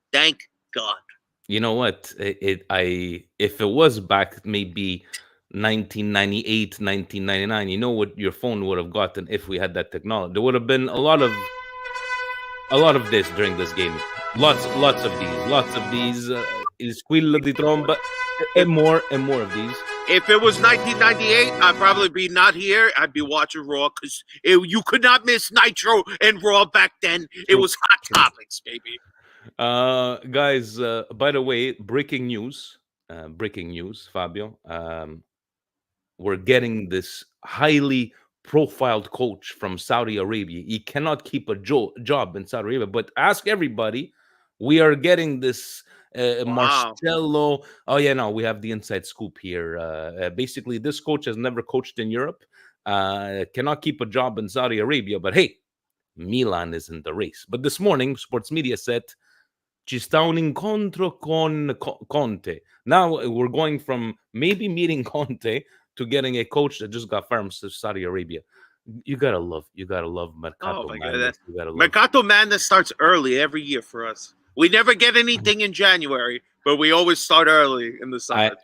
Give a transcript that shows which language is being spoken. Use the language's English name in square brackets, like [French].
[English] Thank God. You know what? If it was back maybe 1998, 1999, you know what your phone would have gotten if we had that technology. There would have been a lot of this during this game. Lots of these. [Italian] Il squillo di tromba, [English] and more of these. If it was 1998, I'd probably be not here. I'd be watching Raw because you could not miss Nitro and Raw back then. It was hot topics, baby. Guys, by the way, breaking news, Fabio. We're getting this highly profiled coach from Saudi Arabia. He cannot keep a job in Saudi Arabia, but ask everybody. We are getting this Marcello. Oh, yeah, no, we have the inside scoop here. Basically, this coach has never coached in Europe, cannot keep a job in Saudi Arabia, but hey, Milan is in the race. But this morning, sports media said, [Italian] ci sta un incontro con Conte. [English] Now we're going from maybe meeting Conte to getting a coach that just got fired from Saudi Arabia. You gotta love Mercato Madness. Mercato Madness starts early every year for us. We never get anything in January, but we always start early in the summer.